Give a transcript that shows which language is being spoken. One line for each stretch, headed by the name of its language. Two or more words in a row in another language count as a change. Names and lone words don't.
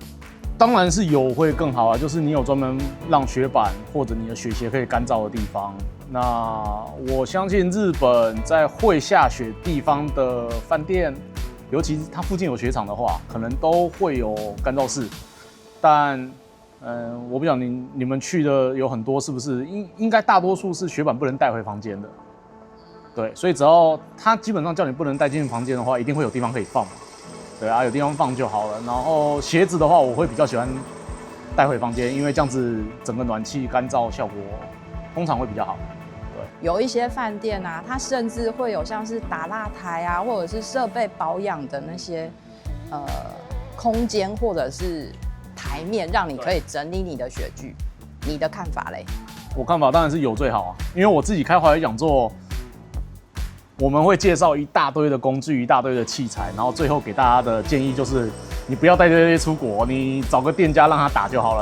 Chinese: 當然是有會更好啊，就是你有專門讓雪板或者你的雪鞋可以乾燥的地方。那我相信日本在會下雪地方的飯店，尤其是它附近有雪場的話，可能都會有乾燥室，但我不曉得你們去的有很多是不是應該大多數是雪板不能帶回房間的，對，所以只要他基本上叫你不能帶進房間的話，一定會有地方可以放嘛，對啊，有地方放就好了。然後鞋子的話，我會比較喜歡帶回房間，因為這樣子整個暖氣乾燥效果通常會比較好。對，有一些飯店啊，它甚至會有像是打蠟台啊，或者是設備保養的那些空間，或者是台面，讓你可以整理你的雪具。你的看法嘞？我看法當然是有最好啊，因為我自己開滑雪講座，我們會介紹一大堆的工具，一大堆的器材，然後最後給大家的建議就是，你不要帶這些出國，你找個店家讓他打就好了。